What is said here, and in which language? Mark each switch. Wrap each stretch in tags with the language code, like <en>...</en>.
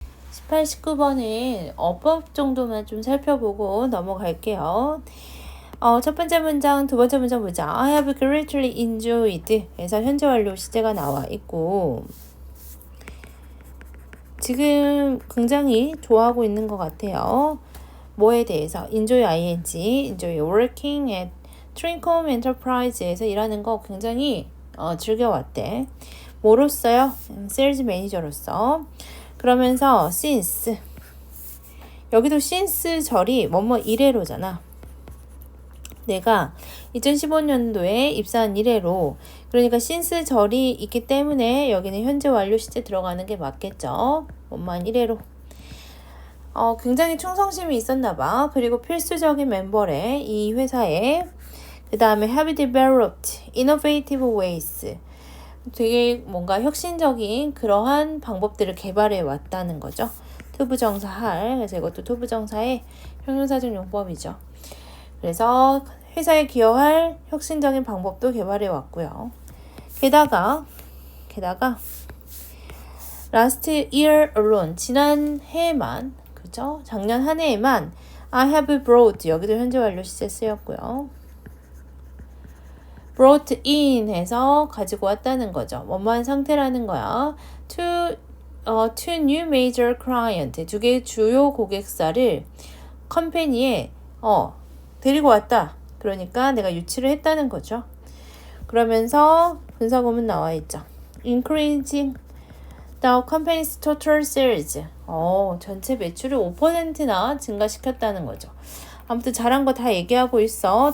<ko>18, 19번은 어법 정도만 좀 살펴보고 넘어갈게요. 첫 번째 문장, 두 번째 문장 보자.</ko> <en>I have greatly enjoyed.</en> <ko>그래서 현재 완료 시제가 나와 있고 지금 굉장히 좋아하고 있는 것 같아요. 뭐에 대해서?</ko> <en>enjoy enjoy working at Trincom Enterprise</en> <ko>에서 일하는 거 굉장히 즐겨왔대. 뭐로써요? 세일즈 매니저로서. 그러면서 since 여기도 since 절이 뭐뭐 이래로잖아. 내가 2015년도에 입사한 이래로 그러니까 since 절이 있기 때문에 여기는 현재 완료 시제 들어가는 게 맞겠죠. 뭐뭐한 이래로. 굉장히 충성심이 있었나 봐. 그리고 필수적인 멤버래. 이 회사에.</ko> <en>그 다음에 have developed innovative ways.</en> <ko>되게 뭔가 혁신적인 그러한 방법들을 개발해 왔다는 거죠. 투부정사 할. 그래서 이것도 투부정사의 형용사적 용법이죠. 그래서 회사에 기여할 혁신적인 방법도 개발해 왔고요. 게다가</ko> <en>last year alone</en> <ko>지난 해에만 그죠? 작년 한 해에만</ko> <en>I have brought</en> <ko>여기도 현재 완료 시제 쓰였고요.</ko> <en>brought in</en> <ko>해서 가지고 왔다는 거죠. 뭐뭐한 상태라는 거야.</ko> <en>to new major client</en> <ko>두 개의 주요 고객사를 컴퍼니에 데리고 왔다. 그러니까 내가 유치를 했다는 거죠. 그러면서 분사구문 나와 있죠.</ko> <en>increasing the company's total sales.</en> <ko>전체 매출을 5%나 증가시켰다는 거죠. 아무튼 잘한 거 다 얘기하고 있어.</ko>